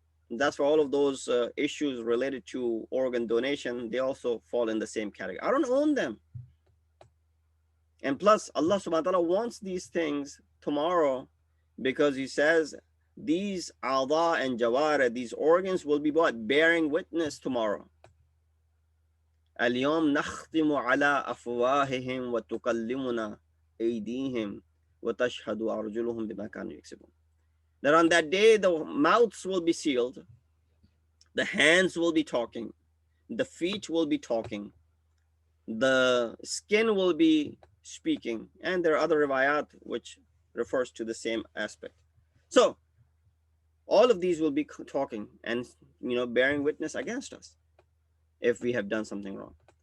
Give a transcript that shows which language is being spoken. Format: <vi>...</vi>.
<en>That's why all of those issues related to organ donation, they also fall in the same category. I don't own them. And plus, Allah subhanahu wa ta'ala wants these things tomorrow because he says these a'dha and jawara, these organs will be what? Bearing witness tomorrow.</en> <ar>اليوم نختم على أفواههم وتكلمنا أيديهم وتشهد أرجلهم بما كانوا يكسبون.</ar> <en>That on that day the mouths will be sealed, the hands will be talking, the feet will be talking, the skin will be speaking, and there are other riwayat which refers to the same aspect. So all of these will be talking and bearing witness against us if we have done something wrong.</en>